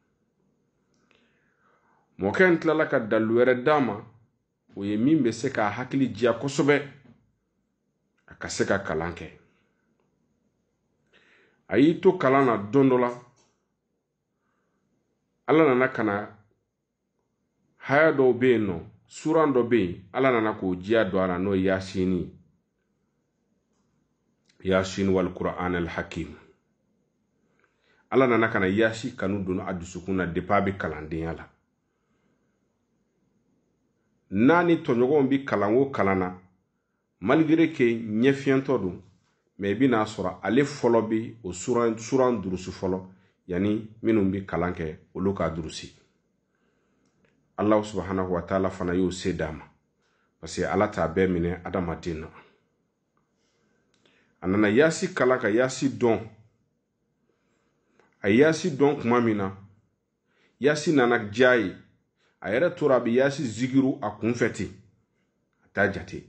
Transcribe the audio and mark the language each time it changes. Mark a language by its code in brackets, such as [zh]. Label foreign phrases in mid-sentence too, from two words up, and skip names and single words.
[bm] Mɔkɛ in tilala ka dalilu wɛrɛ d'a ma, o ye min bɛ se k'a hakili diya kosɛbɛ, a ka se ka kalan kɛ. A y'i to kalan na don dɔ la, Ala nana ka na haya dɔw bɛ yen nɔ, suran dɔ bɛ yen, Ala nana k'o diya don a la n'o ye Yasini. [ar] يس والقرآن الحكيم. [bm] Ala nana ka na Yasi kanu don a dusukun na depuis a bɛ kalandenya la. N'a ni tɔɲɔgɔnw bɛ kalan o kalan na, [fr] malgré que [bm] ɲɛ fiɲɛtɔ don, mais i bɛna sɔrɔ ale fɔlɔ bɛ o suran durusi fɔlɔ, yani minnu bɛ kalan kɛ olu ka durusi. [ar] الله سبحانه وتعالى [bm] fana y'o se d'a ma, [fr] parce que [bm] Ala t'a bɛɛ minɛ adamaden na. A nana Yasi kalan ka Yasi dɔn. A Yasi dɔn kuma min na, Yasi nana diya ye. A yɛrɛ tora a bɛ Yasi zigiru a kunfɛ ten, a t'a jate.